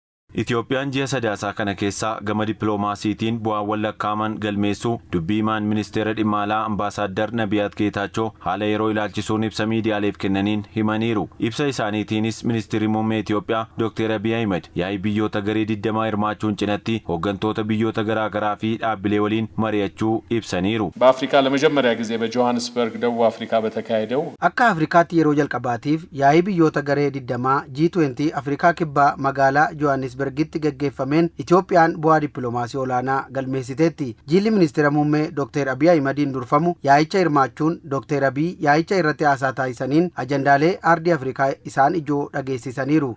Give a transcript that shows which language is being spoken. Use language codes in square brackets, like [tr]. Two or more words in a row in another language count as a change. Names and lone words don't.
[om] Itoophiyaan ji'a sadaasaa kana keessa gama dippiloomaasiitiin bu'aawwan lakkaaman galmeessuu dubbiimaan ministeera dhimma alaa ambaasaaddar Nabiyaat Geetaachoo haala yeroo ilaalchisuun ibsa miidiyaaleef kennaniin himaniiru. Ibsa isaaniitiinis ministeerri muummee Itoophiyaa Dr. Abiy Ahmed yaa'ii biyyoota garee 20 hirmaachuun cinatti hooggantoota biyyoota garaa garaa fi dhaabbilee waliin mari'achuu ibsaniiru. [am] በአፍሪካ ለመጀመሪያ ጊዜ በጆሃንስበርግ ደቡብ አፍሪካ በተካሄደው [om] akka afrikaatti yeroo jalqabaatiif yaa'ii biyyoota garee 20 G20 afrikaa kibbaa magaalaa Johannesburgitti geggeeffameen Itoophiyaan bu'aa dippiloomaasii olaanaa galmeessiteetti. Jilli ministeera muummee Dr. Abiy Ahmediin durfamu yaa'icha hirmaachuun Dr. Abiy yaa'icha irratti haasaa taasisaniin ajandaalee aardii Afrikaa isaan ijoo dhageessisaniiru.